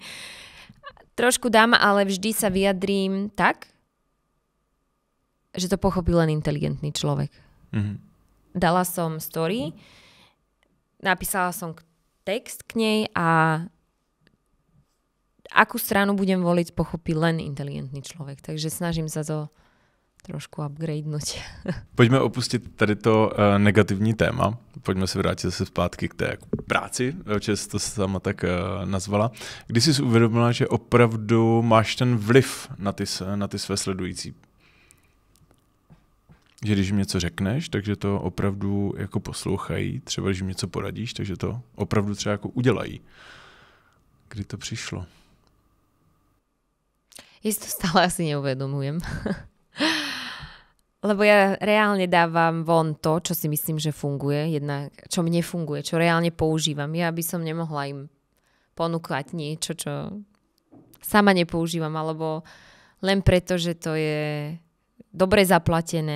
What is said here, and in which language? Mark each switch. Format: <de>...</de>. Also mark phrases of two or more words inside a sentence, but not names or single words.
<sk>Trošku dám, ale vždy sa vyjadrím tak, že to pochopí len inteligentný človek. Dala som story, napísala som text k nej a akú stranu budem voliť, pochopí len inteligentný človek. Takže snažím sa to trošku upgradenúť.</sk> <cs>Pojďme opustit tady to negativní téma. Pojďme se vrátit zase zpátky k té práci, čes to sama tak nazvala. Kdy jsi uvědomila, že opravdu máš ten vliv na ty své sledující? Že když jim něco řekneš, takže to opravdu jako poslouchají, třeba když jim něco poradíš, takže to opravdu třeba jako udělají. Kdy to přišlo?</cs> <sk>Ja si to stále asi neuvedomujem. Lebo ja reálne dávam von to, čo si myslím, že funguje, jednak čo mne funguje, čo reálne používam. Ja by som nemohla im ponúkať niečo, čo sama nepoužívam, alebo len preto, že to je dobre zaplatené.</sk>